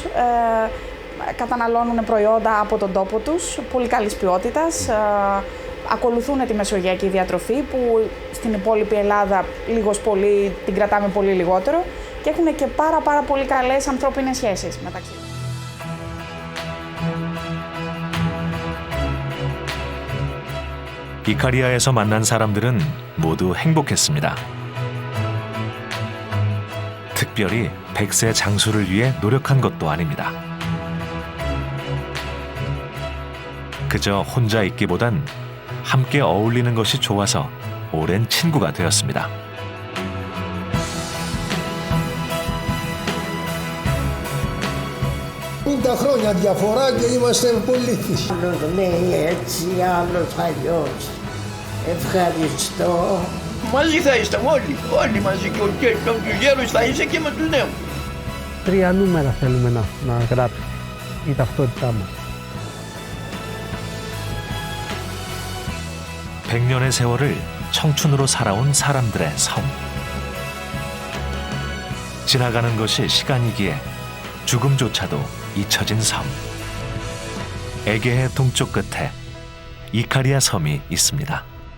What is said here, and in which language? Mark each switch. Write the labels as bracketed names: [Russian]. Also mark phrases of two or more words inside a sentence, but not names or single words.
[Greek] Καταναλώνουν προϊόντα από τον τόπο τους, πολύ καλής ποιότητας. Ακολουθούν τη μεσογειακή διατροφή που στην υπόλοιπη Ελλάδα λίγος πολύ την κρατάμε πολύ λιγότερο και έχουν και πάρα πολύ καλές ανθρώπινες σχέσεις μεταξύ τους. [Korean] 이카리아에서 만난 사람들은 모두 행복했습니다. 특별히 100세 장수를 위해 노력한 것도 아닙니다. 그저 혼자 있기보단 함께 어울리는 것이 좋아서 오랜 친구가 되었습니다. [Greek] Τα χρόνια διαφορά και είμαστε πολίτες. Άλλος λέει έτσι, άλλος αλλιώς. Ευχαριστώ. Μαζί θα είστε όλοι μαζί και με τους γέρους θα είσαι και με τους νέους. 3 νούμερα θέλουμε να γράψει η ταυτότητά μας. [Korean] 100년의 세월을 청춘으로 살아온 사람들의 섬. 지나가는 것이 시간이기에 죽음조차도 잊혀진 섬. 에게해 동쪽 끝에 이카리아 섬이 있습니다.